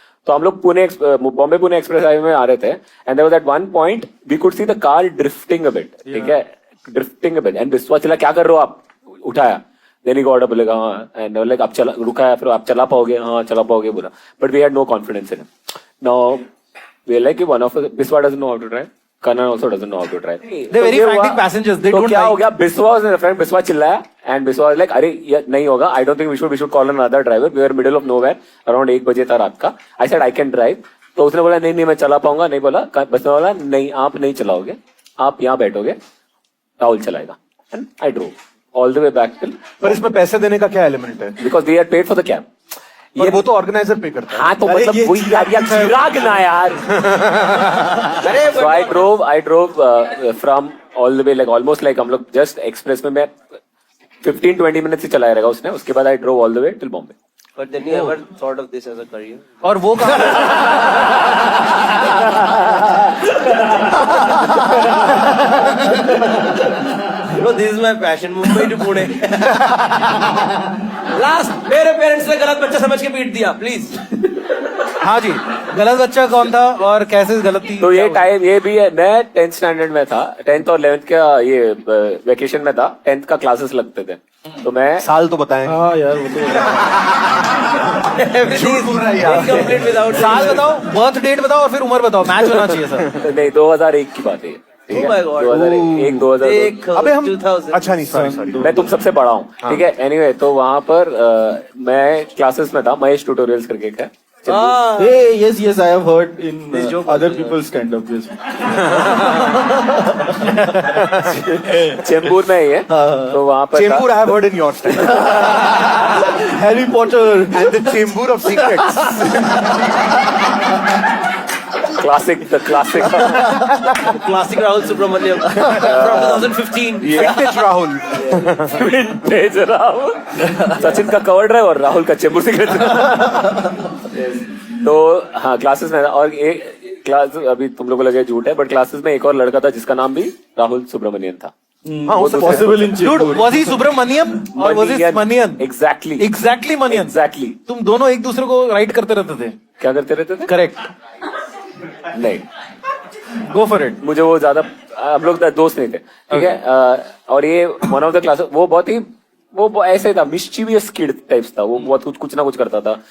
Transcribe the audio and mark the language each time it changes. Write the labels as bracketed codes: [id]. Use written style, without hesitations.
[hi] तो हम लोग बॉम्बे पुणे एक्सप्रेस हाईवे में आ रहे थे, [en] and there was at one point we could see the car drifting a bit, [hi] ठीक है, [en] drifting a bit, and Biswa [hi] चला, क्या कर रहे हो आप? उठाया, [en] then he got up, [hi] बोलेगा हाँ, [en] and like [hi] आप चला, रुका है, फिर आप चला पाओगे? हाँ चला पाओगे बोला, [en] But we had no confidence in him. Now we are like one of us, Biswa doesn't know how to drive, Kanan also doesn't know how to drive. They're very frantic passengers, they don't [hi] क्या हो गया, [en] Biswa was in the front, Biswa [hi] चिल्लाया, [en] and Biswa was like, [hi] अरे ये नहीं होगा, [en] I don't think we should call another driver, we were middle of nowhere, around [hi] 1 बजे था रात का। [en] I said I can drive, [hi] तो उसने बोला नहीं मैं चला पाऊंगा, नहीं बोला, बस ने बोला नहीं आप नहीं चलाओगे, आप यहाँ बैठोगे, राहुल चलाएगा, [en] and I drove all the way back till। [hi] पर इसमें पैसे देने का क्या एलिमेंट है? [en] Because we had paid for the cab। [hi] ये वो तो ऑर्गेनाइजर पे करता है। हाँ तो मतलब वही यार, चिराग ना यार। [en] So I drove from all the way, like almost like [hi] हम लोग [en] just express में मैं 15-20 minutes [hi] ही चलाया रहेगा उसने, उसके बाद [en] I drove all the way till Bombay। But then you ever thought of this as a career? [hi] और वो कहाँ? [en] No, this is my passion. Mumbai to Pune. [hi] Last, मेरे पेरेंट्स ने गलत बच्चा समझ के पीट दिया, प्लीज। हाँ जी, गलत बच्चा कौन था और कैसे गलत थी? तो ये टाइम ये भी है, मैं 10th स्टैंडर्ड में था, 10th और 11th का ये वेकेशन में था, 10th का क्लासेस लगते थे, तो मैं साल तो बताएं। हाँ यार वो तो [en] Incomplete without [hi] साल बताओ, बर्थ डेट बताओ और फिर उम्र बताओ, मैच होना चाहिए सर। नहीं 2001 की बात है, [en] Oh my God. [hi] 2001 2002। अबे हम 2000। अच्छा नहीं, सॉरी मैं तुम सबसे बड़ा हूँ, ठीक है। एनीवे तो वहां पर मैं क्लासेस में था, महेश ट्यूटोरियल्स करके एक है। [en] Hey, yes, I have heard in other people's stand-up. Yes. [hi] Chembur में ही है, तो वहां पर [en] Chembur I have heard in your stand. Harry Potter and the Chamber of Secrets. Classic Rahul Subramaniam from 2015. Vintage Rahul. [hi] Vintage Rahul, Sachin का cover drive और राहुल का Chembur secret. तो तो हाँ क्लासेस में और एक क्लास अभी तुम लोगों को लगे झूठ है बट क्लासेस में एक और लड़का था जिसका नाम भी राहुल सुब्रमण्यन था. Possible in [en] Dude, was he Subramaniam और was he Manian? Exactly [hi] मनियन. तुम दोनों एक दूसरे को राइट करते रहते थे. क्या करते रहते थे? [en] Correct. [hi] नहीं, [en] Go for it. [hi] मुझे वो ज्यादा हम लोग दोस्त नहीं थे. ठीक है. और ये [en] one of the class [hi] वो बहुत ही वो ऐसे था [en] mischievous kid types [hi] था. वो बहुत कुछ ना कुछ करता था.